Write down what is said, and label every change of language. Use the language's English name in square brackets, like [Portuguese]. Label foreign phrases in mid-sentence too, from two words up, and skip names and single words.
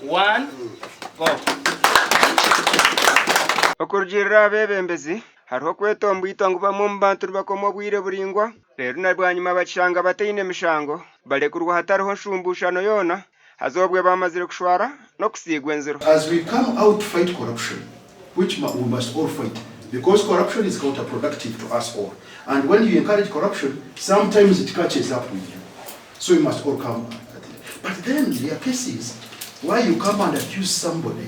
[English] 1, go. [Nyankole] Okurujirira abebembezi hariho kwetomba itongo bamwe mu bantu bakoma obwire buringwa rero na bwanyuma bakishanga bateine mishango barekurwa hatariho nsumbushano yona hazobwe bamazire kushwara no kusigwa enziro. [English] As we come out to fight corruption, which we must all fight, because corruption is counterproductive to us all, and when you encourage corruption, sometimes it catches up with you, so we must all come at it. But then there are cases why you come and accuse somebody.